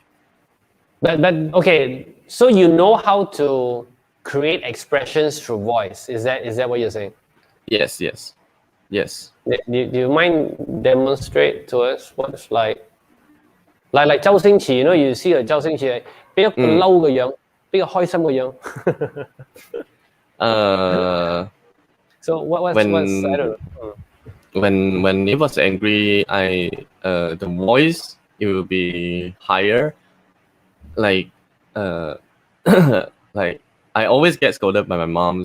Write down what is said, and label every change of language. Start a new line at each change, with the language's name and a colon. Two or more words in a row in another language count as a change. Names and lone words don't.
English: But okay, so you know how to create expressions through voice. Is that what you're saying? Yes. Yes. Do you mind demonstrate to us what it's like 周星馳 you see
Cantonese: 周星馳邊一個嬲嘅樣，邊個開心嘅樣。
English: So what's I don't know. When he was angry, the voice it will be higher. Like like I always get scolded by my mom.